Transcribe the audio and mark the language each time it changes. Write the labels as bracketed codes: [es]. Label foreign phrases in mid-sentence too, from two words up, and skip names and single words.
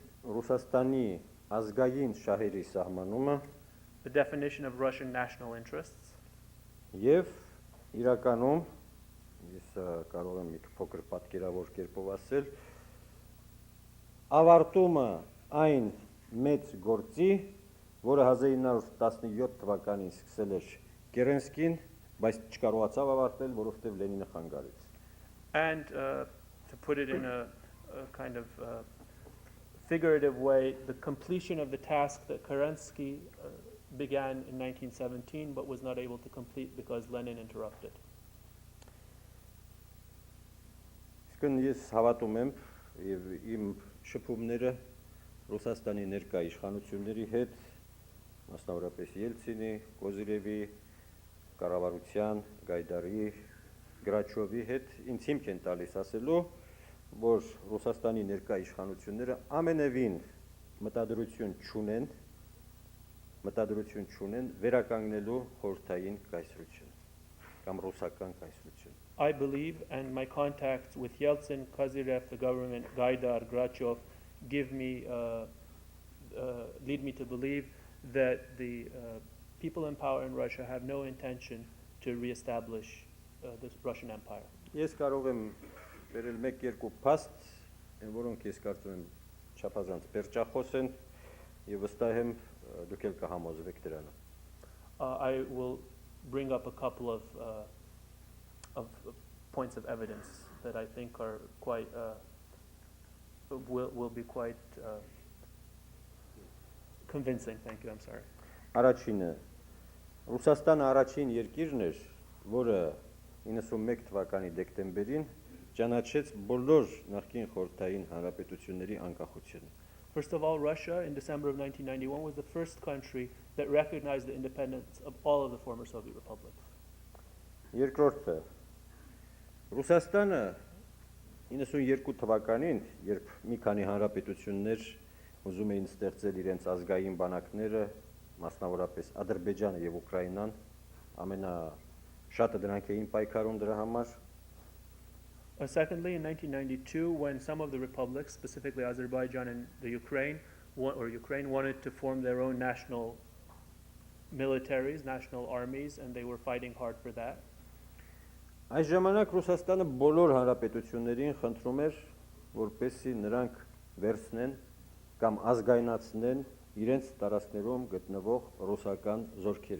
[hy] Ռուսաստանի ազգային շահերի սահմանումը [en] the definition of Russian national interests, [hy] եւ իրականում ես կարող եմ մի փոքր պատկերավոր կերպով ասել, ավարտումը այն մեծ գործի, որը 1917 թվականին սկսել էր Կերենսկին, բայց չկարողացավ ավարտել, որովհետև Լենինը խանգարեց։ [en] and to put it in a kind of figurative way, the completion of the task that Kerensky began in 1917 but was not able to complete because Lenin interrupted. [hy] Իսկն ես հավատում եմ եւ իմ շփումները Ռուսաստանի ներկա իշխանությունների հետ, մասնավորապես Ելցինի, Կոզիրևի, կառավարության, Գայդարի, Գրաչովի հետ ինձ հիմք են տալիս ասելու, որ Ռուսաստանի ներկա իշխանությունները ամենևին մտադրություն չունեն վերականգնելու խորհրդային կայսրությունը կամ ռուսական կայսրությունը։ [en] I believe, and my contacts with Yeltsin, Kozyrev, the government, Gaidar, Grachov, lead me to believe that the people in power in Russia have no intention to reestablish the Russian Empire. [hy] Ես կարող եմ վերել մեկ-երկու փաստ, որոնք ես կարծում եմ չափազանց պերճախոս են եւ վստահ եմ դուք էլ կհամոզվեք դրանով։ [en] I will bring up a couple of points of evidence that I think are quite will be quite convincing. Thank you. I'm sorry. [hy] Առաջինը Ռուսաստանը առաջին երկիրն էր, որը 91 թվականի դեկտեմբերին ճանաչեց բոլոր նախկին խորհրդային հանրապետությունների անկախությունը։ [en] First of all, Russia in December of 1991 was the first country that recognized the independence of all of the former Soviet republics. [hy] Երկրորդը Ռուսաստանը 92 թվականին, երբ մի քանի հանրապետություններ ուզում էին ստեղծել իրենց ազգային բանակները, մասնավորապես Ադրբեջանը եւ Ուկրաինան, ամենաշատը դրանք էին պայքարում դրա համար։ [en] Secondly, in 1992, when some of the republics, specifically Azerbaijan and the Ukraine wanted to form their own national militaries, national armies, and they were fighting hard for that. [hy] Այս ժամանակ Ռուսաստանը բոլոր հանրապետություններին խնդրում էր, որպեսզի նրանք վերցնեն կամ ազգայնացնեն իրենց տարածքներում գտնվող ռուսական զորքերը։